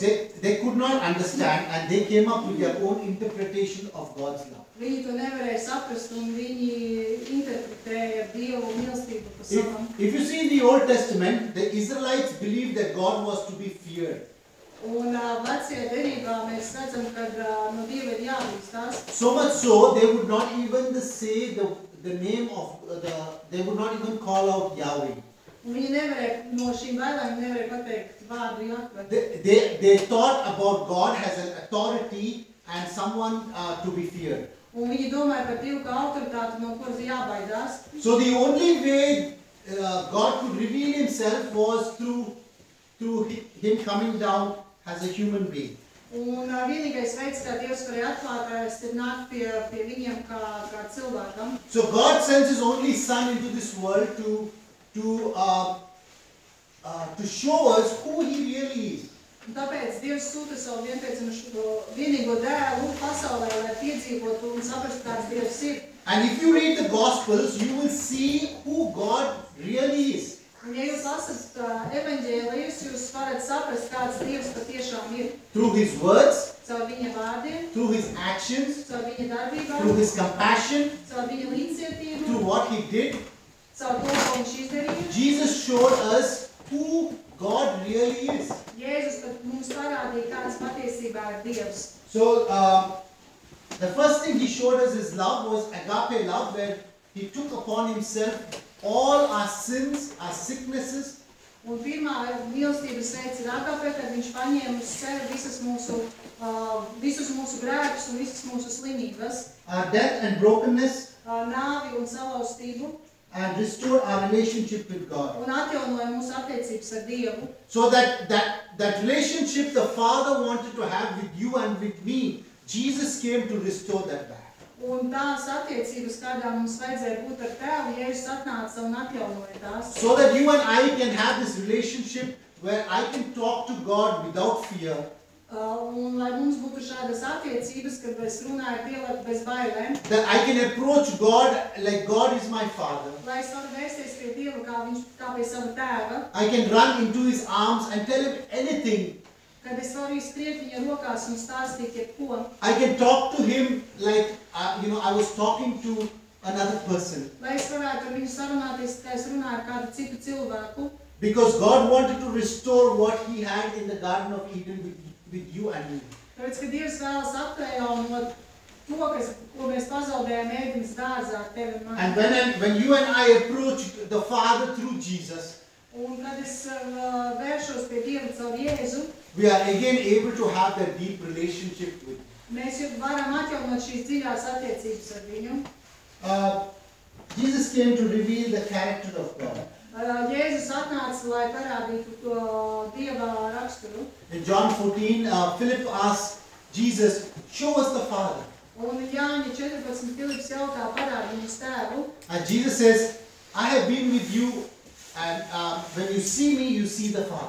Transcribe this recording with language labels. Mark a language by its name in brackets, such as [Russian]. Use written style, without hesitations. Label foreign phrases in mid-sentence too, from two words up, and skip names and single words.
[English] they could not understand, and they came up with their own interpretation of God's love. [Latvian] viņi to nevarēja saprast, un viņi interpretēja Dievu mīlestību pa savam. [English] If you see in the Old Testament, the Israelites believed that God was to be feared. [Latvian] Un vecajā derībā mēs redzam, ka no Dieva ir jābīstās. [English] So much so, they would not even say the name of they would not even call out Yahweh. [Latvian] Un viņi nevarēja, no šīm bailēm nevarēja pateikt vārdu Jahve. [English] They thought about God as an authority and someone to be feared. [Latvian] Un viņi domāja par Dievu kā autoritāti, no kuras ir jābaidās. [English] So the only way God could reveal Himself was through Him coming down as a human being. [Latvian] Un vienīgais veids, kā Dievs varēja atklāties, ir nākt pie viņiem kā cilvēkam. [English] So God sends His only Son into this world to show us who He really is. [Latvian] Un tāpēc Dievs sūta savu vienīgo dēlu pasaulē, lai piedzīvotu un saprastu, kāds Dievs ir. [English] And if you read the Gospels, you will see who God really is. [Latvian] Un ja jūs lasat evaņģēlijus, jūs varat saprast, kāds Dievs patiešām ir. [English] Through His words, [Latvian] Caur viņa vārdiem, [English] through His actions, [Latvian] caur viņa darbībām, [English] through His compassion, [Latvian] caur viņa līdzcietību, [English] through what He did. [Latvian] caur to, ko viņš izdarīja. [English] Jesus showed us who God really is. [Latvian] Jēzus pat mums parādīja, kāds patiesībā ir Dievs. [English] So the first thing He showed us His love was agape love, where He took upon Himself all our sins, our sicknesses. [Latvian] Un pirmā mīlestības veids ir agape, kad viņš paņēma uz sevi visus mūsu grēkus un visas mūsu slimības, [English] Our death and brokenness, [Latvian] nāvi un salauztību, [English] and restored our relationship with God. [Latvian] un atjaunoja mūsu attiecības ar Dievu. [English] So that relationship the Father wanted to have with you and with me, Jesus came to restore that back. [Latvian] Un tās attiecības, kādā mums vajadzēja būt ar Tēvu, Jēzus atnāca un atjaunoja tās. [English] So that you and I can have this relationship where I can talk to God without fear. [Latvian] Un lai mums būtu šādas attiecības, kad es runāju ar Dievu bez bailēm, [English] That I can approach God like God is my Father. [Latvian] lai es varu vērsties pie Dieva kā pie sava Tēva, [English] I can run into His arms and tell Him anything. [Latvian] kad es varu izskriet viņa rokās un stāstīt jebko. [English] I can talk to Him like, I was talking to another person. [Latvian] Lai es varētu ar viņu sarunāties, kā es runāju ar kādu citu cilvēku, [English] Because God wanted to restore what He had in the Garden of Eden with you and me. [Latvian] tāpēc, ka Dievs vēlas atjaunot to, ko mēs pazaudējām Ēdenes dārzā ar tevi un [English] And [Latvian] mani. [English] when you and I approached the Father through Jesus, [Latvian] Un kad es vēršos pie Dieva caur Jēzu, [English] we are again able to have that deep relationship with Him. [Latvian] mēs varam atjaunot šīs dziļās attiecības ar viņu. [English] Jesus came to reveal the character of God. [Latvian] Jēzus atnāca, lai parādītu to Dieva raksturu. [English] In John 14, Philip asked Jesus, show us the Father. [Latvian] Un Jāņa 14 Filips jautā, parādi mums Tēvu. [English] And Jesus says, I have been with you, and when you see me, you see the Father.